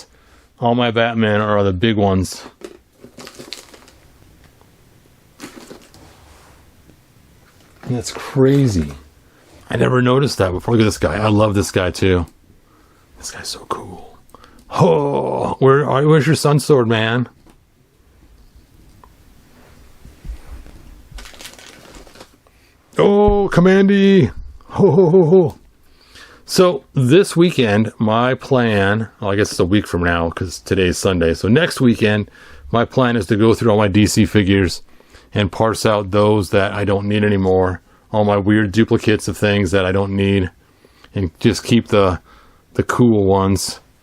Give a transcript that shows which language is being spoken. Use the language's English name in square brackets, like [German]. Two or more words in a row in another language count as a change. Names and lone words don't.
[English] All my Batman are the big ones. And that's crazy. I never noticed that before. Look at this guy. I love this guy too. This guy's so cool. Oh, where's your sun sword, man? Oh, Commandy. Ho, ho, ho, ho. So this weekend, my plan, well, I guess it's a week from now because today's Sunday. So next weekend, my plan is to go through all my DC figures and parse out those that I don't need anymore. All my weird duplicates of things that I don't need. And just keep the cool ones.